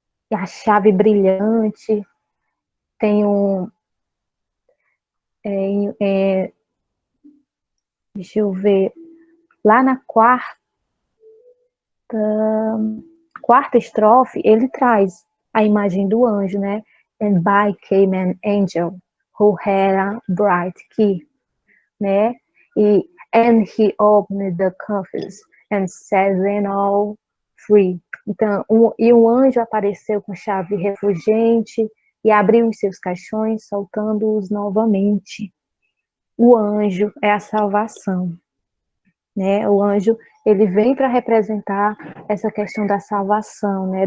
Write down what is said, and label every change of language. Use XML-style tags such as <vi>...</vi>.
<pt>E a chave brilhante, tem deixa eu ver, lá na quarta estrofe, ele traz a imagem do anjo, né?</pt> <en>and by came an angel who had a bright key, né? And he opened the coffers and set them all free.</en> <pt>Então, um anjo apareceu com chave refulgente e abriu os seus caixões, soltando-os novamente. O anjo é a salvação, né? O anjo, ele vem para representar essa questão da salvação, né?</pt>